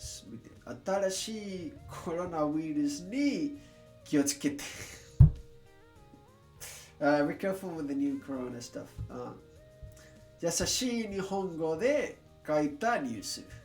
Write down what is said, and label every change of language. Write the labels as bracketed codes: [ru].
[ja] 見て、新しいコロナウイルスに気をつけて。 [en] Be careful with the new corona stuff. [ja] 優しい日本語で書いたニュース。